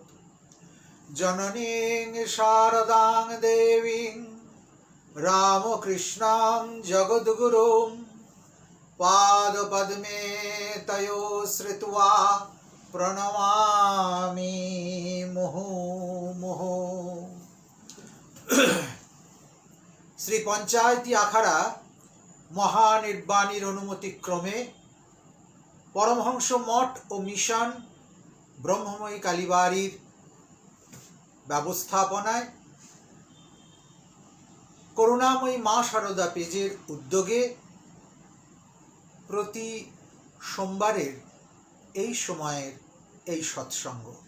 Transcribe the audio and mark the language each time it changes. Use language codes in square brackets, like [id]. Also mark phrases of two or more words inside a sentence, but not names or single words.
[sa] जननीं शारदां देवीं रामकृष्णां जगद्गुरुं पादपद्मे तयो श्रित्वा प्रणमामि मुहुर्मुहुः। [bn] শ্রী পঞ্চায়েতি আখাড়া মহানির্বাণীর অনুমতিক্রমে পরমহংস মঠ ও মিশন ব্রহ্মময়ী কালীবাড়ির ব্যবস্থাপনায় করুণাময়ী মা শারদা পেজের উদ্যোগে প্রতি সোমবারের এই সময়ের এই সৎসঙ্গ।